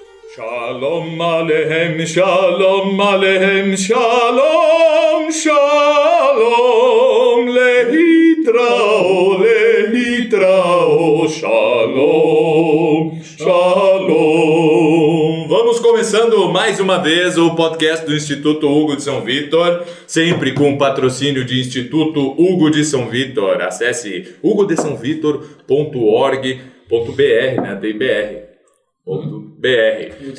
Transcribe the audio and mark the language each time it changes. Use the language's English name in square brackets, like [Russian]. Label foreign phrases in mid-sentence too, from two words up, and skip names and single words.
[Hebrew] שלום עליכם, שלום עליכם, שלום, שלום, להתראות, להתראות, שלום, שלום. [Portuguese] Vamos começando mais uma vez o podcast do Instituto Hugo de São Vítor, sempre com patrocínio de Instituto Hugo de São Vítor. Acesse hugodesãovitor.org.br, né? Tem BR. .br.